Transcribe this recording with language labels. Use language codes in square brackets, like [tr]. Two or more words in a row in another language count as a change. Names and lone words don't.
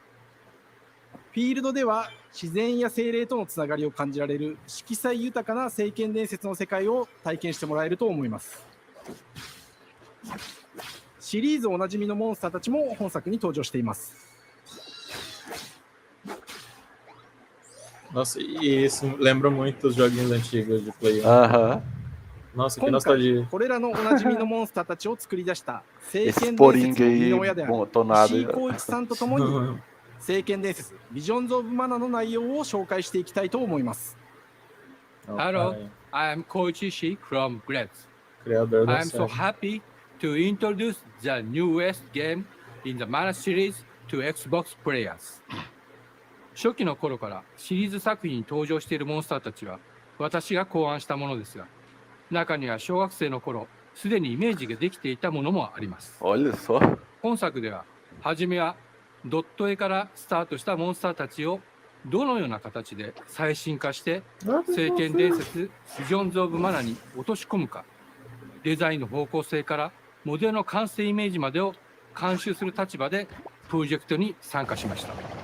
[ja] フィールドでは自然や精霊とのつながりを感じられる色彩豊かな聖剣伝説の世界を体験してもらえると思います。シリーズおなじみのモンスターたちも本作に登場しています。 [pt] Nossa, e isso lembra muito os joguinhos antigos de Play 1. Nossa, que [ja] 今 [pt] nostalgia. [ja] 回これらのおなじみのモンスターたちを作り出した聖 [pt] Esse [ja] 剣伝 [pt] poringa [ja] 説の生み [pt] aí, [ja] の親である [pt] botonado [ja] 石井 [pt] aí. [ja] 光一さんとともに聖剣伝説ビジョンズ・オブ・マナの内容を紹介していきたいと思います。 [en] Hello, I am Koichi Ishii from Grets. [pt] Criador da [en] I am so [pt] série. [en] happy to introduce the newest game in the Mana series to Xbox players. [ja] 初期の頃からシリーズ作品に登場しているモンスターたちは私が考案したものですが、中には小学生の頃すでにイメージができていたものもあります。 [pt] Olha só. [ja] 本作では初めはドット絵からスタートしたモンスターたちをどのような形で最新化して聖剣伝説ビジョンズ・オブ・マナに落とし込むか、デザインの方向性からモデルの完成イメージまでを監修する立場でプロジェクトに参加しました。